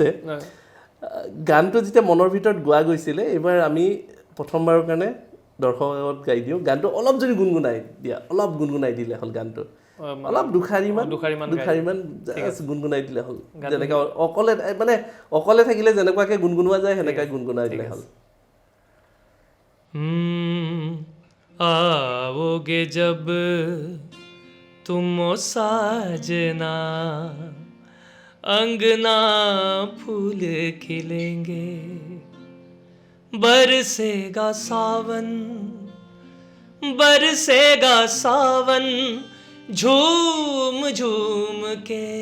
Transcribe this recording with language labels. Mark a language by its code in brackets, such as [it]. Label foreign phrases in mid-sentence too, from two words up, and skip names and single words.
[as] গানটো যেতিয়া মনৰ ভিতৰত গোৱা গৈছিলে, এইবাৰ আমি প্ৰথমবাৰৰ কাৰণে দৰ্শকত গাই দিওঁ গানটো। অলপ যদি গুণগুণাই দিলে হ'ল গানটো, অলপ দুখাৰিমান গুণগুণাই দিলে হ'ল, যেনেকৈ অকলে থাকিলে যেনেকুৱাকৈ গুণগুণোৱা যায় সেনেকৈ গুণগুণাই দিলে হ'ল। [hi] आओगे जब तुम साजना, अंगना फूल खिलेंगे, बरसेगा सावन झूम झूम के,